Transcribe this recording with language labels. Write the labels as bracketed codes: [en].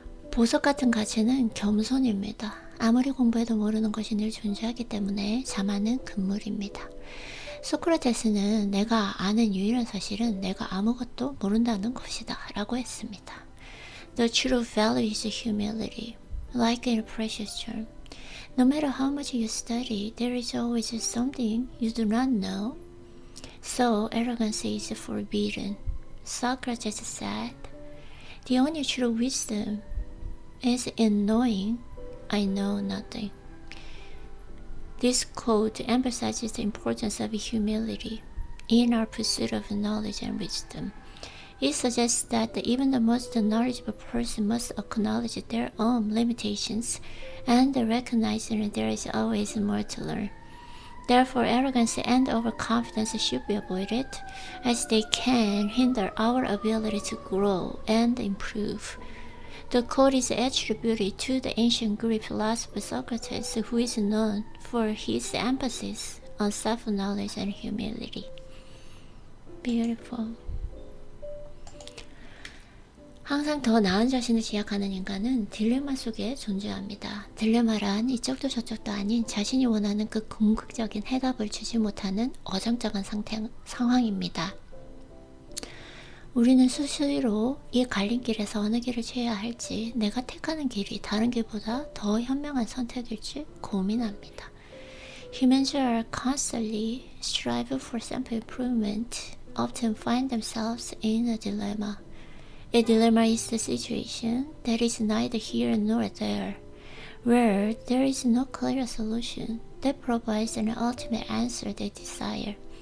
[ko] 보석 같은 가치는 겸손입니다. 아무리 공부해도 모르는 것이 늘 존재하기 때문에 자만은 금물입니다. 소크라테스는 내가 아는 유일한 사실은 내가 아무것도 모른다는 것이다 라고 했습니다. [en] The true value is humility, like in a precious gem. No matter how much you study, there is always something you do not know. So arrogance is forbidden. Socrates said, the only true wisdom is in knowing I know nothing. This quote emphasizes the importance of humility in our pursuit of knowledge and wisdom. It suggests that even the most knowledgeable person must acknowledge their own limitations and recognize that there is always more to learn. Therefore, arrogance and overconfidence should be avoided, as they can hinder our ability to grow and improve. The quote is attributed to the ancient Greek philosopher Socrates, who is known for his emphasis on self-knowledge and humility. Beautiful. [ko] 항상 더 나은 자신을 지향하는 인간은 딜레마 속에 존재합니다. 딜레마란 이쪽도 저쪽도 아닌 자신이 원하는 그 궁극적인 해답을 주지 못하는 어정쩡한 상황입니다. 우리는 수시로 이 갈림길에서 어느 길을 취해야 할지, 내가 택하는 길이 다른 길보다 더 현명한 선택일지 고민합니다. [en] Humans are constantly strive for self-improvement, often find themselves in a dilemma. A dilemma is the situation that is neither here nor there, where there is no clear solution that provides an ultimate answer they desire.